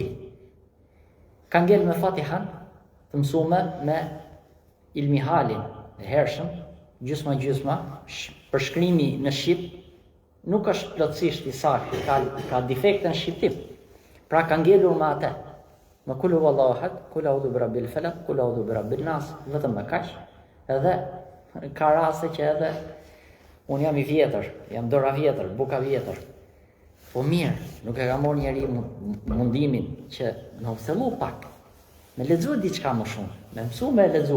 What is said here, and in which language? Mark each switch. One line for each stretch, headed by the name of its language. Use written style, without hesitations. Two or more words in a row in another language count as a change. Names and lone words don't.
Albanian: Ka ngel me Fatihan, të mësuar me ilmihalin e hershëm, gjysma, përshkrimi në shqip nuk është plotësisht i saktë, ka defekte në shqiptim. Pra ka ngelur me atë. Me
Arabic: قل هو الله أحد قل أعوذ برب الفلق قل أعوذ برب الناس,
Albanian: vetëm me kaq. Edhe ka raste që edhe un jam i vjetër, jam dora vjetër, buka vjetër. Po mirë, nuk e ka marrë njeri mundimin që në thellu pak, me lexu diçka më shumë, me mësu me lexu.